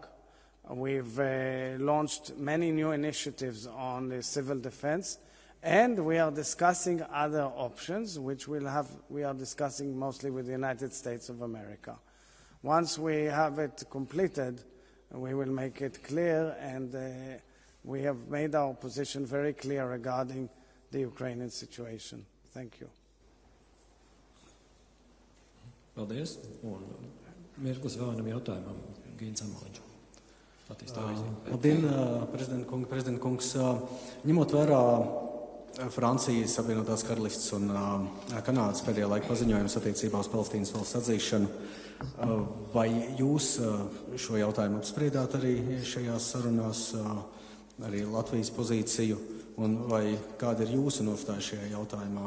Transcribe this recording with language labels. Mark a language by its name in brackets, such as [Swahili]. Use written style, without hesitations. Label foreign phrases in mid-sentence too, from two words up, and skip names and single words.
[English] We've launched many new initiatives on the civil defense, and we are discussing other options, which we are discussing mostly with the United States of America. Once we have it completed, we will make it clear, and we have made our position very clear regarding the Ukrainian situation. Thank you. [Latvian] Paldies. Un mirklis vēl vienam jautājumam. Gīns Amaliņš. Labdien, prezidenta kungs. Ņemot vērā Francijas, Apvienotās Karalistes un Kanādas pēdējā laika paziņojums attiecībā uz Palestīnas valsts atzīšanu, vai jūs šo jautājumu apspriedāt arī šajās sarunās, arī Latvijas pozīciju, un vai kāda ir jūsu nostāja šajā jautājumā?